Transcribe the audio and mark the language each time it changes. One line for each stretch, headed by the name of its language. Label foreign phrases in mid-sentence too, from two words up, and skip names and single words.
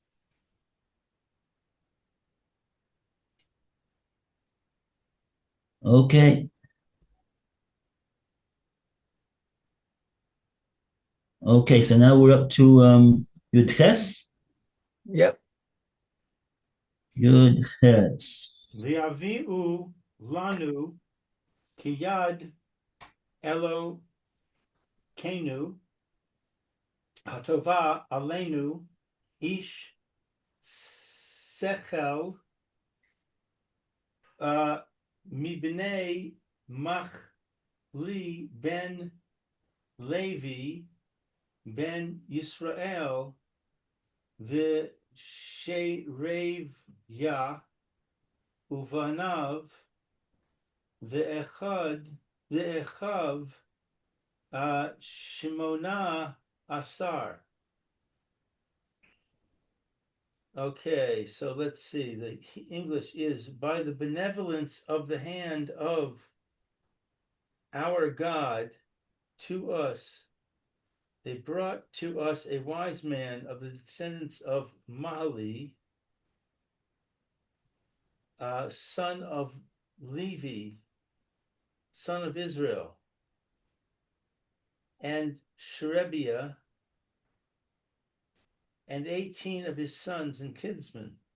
English: Okay, okay. So now we're up to Yud Ches. Yep. Yud Ches.
Hebrew: ויביאו לנו כיד אלהינו הטובה עלינו איש שכל מבני מחלי בן לוי בן ישראל ושרביה ובניו ואחיו שמנה עשר.
English: Okay, so let's see. The English is by the benevolence of the hand of our God to us. They brought to us a wise man of the descendants of Mahli, son of Levi, son of Israel, and Sherebiah, and 18 of his sons and kinsmen.